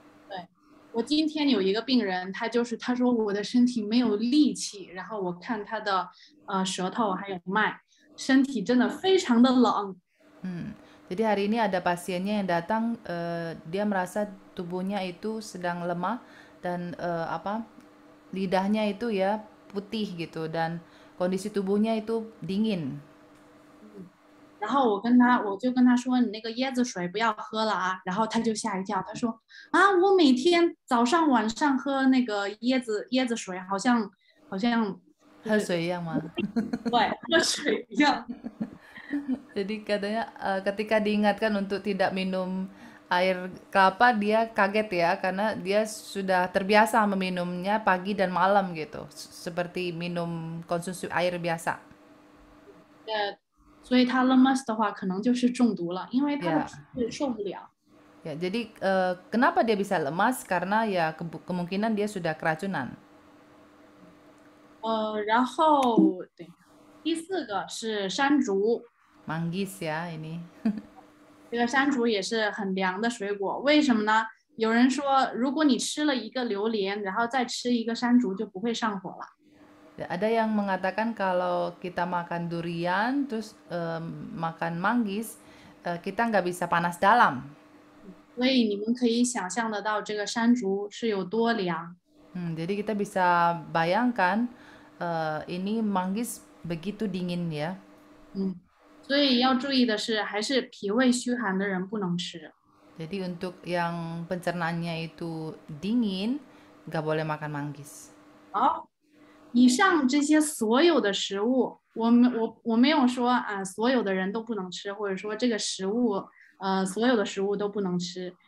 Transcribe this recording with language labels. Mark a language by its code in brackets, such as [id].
[zh] 对，我今天有一个病人，他说我的身体没有力气，然后我看他的舌头还有脉，身体真的非常的冷。 [id] Jadi hari ini ada pasiennya yang datang, dia merasa tubuhnya itu sedang lemah dan lidahnya itu ya putih gitu, dan kondisi tubuhnya itu dingin. [zh] 然后我就跟他说，你那个椰子水不要喝了啊，然后他就吓一跳，他说啊，我每天早上晚上喝那个椰子水，好像喝水一样吗？对，喝水一样。 [id] Jadi katanya ketika diingatkan untuk tidak minum air kelapa, dia kaget ya, karena dia sudah terbiasa meminumnya pagi dan malam gitu, seperti minum konsumsi air biasa. [zh] 所以他 lemas 的话可能就是中毒了，因为他的脾胃受不了。 [id] Ya, jadi kenapa dia bisa lemas? Karena ya kemungkinan dia sudah keracunan. [zh] 然后对，第四个是山竹。 [id] Manggis ya ini. [zh] 这个山竹也是很凉的水果，为什么呢？有人说，如果你吃了一个榴莲，然后再吃一个山竹，就不会上火了。 [id] Ada yang mengatakan kalau kita makan durian terus makan manggis, kita nggak bisa panas dalam. [zh] 所以你们可以想象得到这个山竹是有多凉。 [id] Jadi kita bisa bayangkan ini manggis begitu dingin ya. [zh] 所以要注意的是，还是脾胃虚寒的人不能吃。 [id] Jadi untuk yang pencernaannya itu dingin, nggak boleh makan manggis. [zh] 好，以上这些所有的食物，我没有说所有的人都不能吃，或者说这个食物所有的食物都不能吃。